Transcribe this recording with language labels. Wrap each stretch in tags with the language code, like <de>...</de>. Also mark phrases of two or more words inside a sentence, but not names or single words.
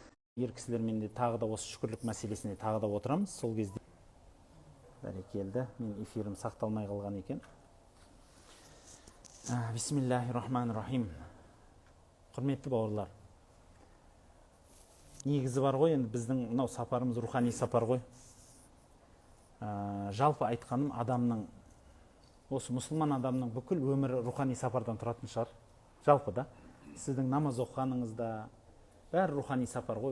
<kk>ер кісілермен де тағы да осы шүкірлік мәселесіне тағы да отырамыз. Сол кезде бәрекелді, мен эфирім сақталмай қалған екен.</kk> <ar>بسم الله الرحمن الرحيم.</ar> <kk>Құрметті бауырлар, негізі бар ғой, енді біздің мынау сапарымыз рухани сапар ғой. Жалпы айтқаным, адамның, осы мұсылман адамның бүкіл өмірі рухани сапардан тұратын шығар. Жалпы да, сіздің намаз оқығаныңызда бәрі рухани сапар ғой.</kk>